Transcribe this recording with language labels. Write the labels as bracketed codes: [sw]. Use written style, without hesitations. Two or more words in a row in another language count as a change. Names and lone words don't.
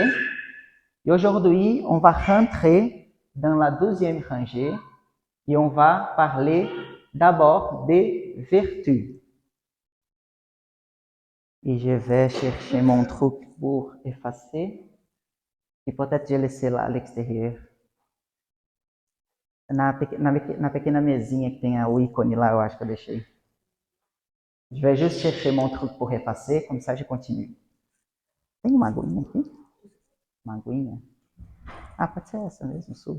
[fr] Et aujourd'hui, on va rentrer dans la 12e rangée et on va parler d'abord des vertus. Et je vais chercher mon truc pour effacer. E peut-être je laissei lá à l'extérieur. [pt] Na pequena mesinha que tem o ícone lá, eu acho que eu deixei. [fr] Je vais juste chercher mon truc pour effacer, comme ça je continue. [pt] Tem uma aguinha aqui? Uma aguinha? Ah, pode ser essa mesmo, suba.